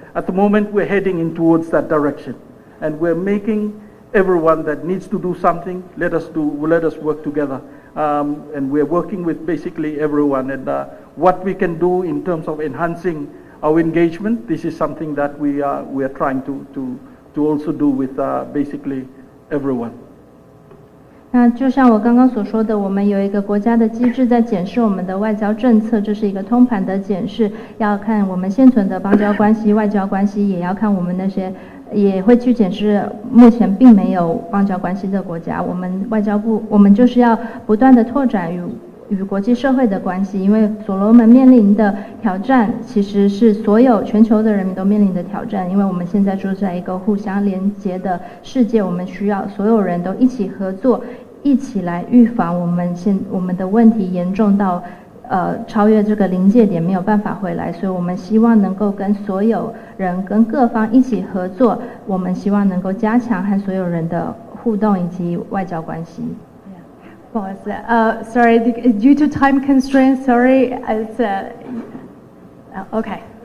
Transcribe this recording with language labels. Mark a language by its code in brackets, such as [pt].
[en] At the moment, we're heading in towards that direction, and we're making everyone that needs to do something, let us work together. And we're working with basically everyone, and what we can do in terms of enhancing our engagement, this is something that we are trying to also do with basically everyone. [zh] 那就像我刚刚所说的，我们有一个国家的机制在检视我们的外交政策，这是一个通盘的检视，要看我们现存的邦交关系、外交关系，也要看我们那些，也会去检视目前并没有邦交关系的国家。我们外交部，我们就是要不断的拓展与与国际社会的关系，因为所罗门面临的挑战其实是所有全球的人民都面临的挑战，因为我们现在住在一个互相连结的世界，我们需要所有人都一起合作，一起来预防我们的问题严重到超越这个临界点没有办法回来，所以我们希望能够跟所有人跟各方一起合作，我们希望能够加强和所有人的互动以及外交关系。不好意思， [en] sorry, due to time constraints, sorry, it's okay.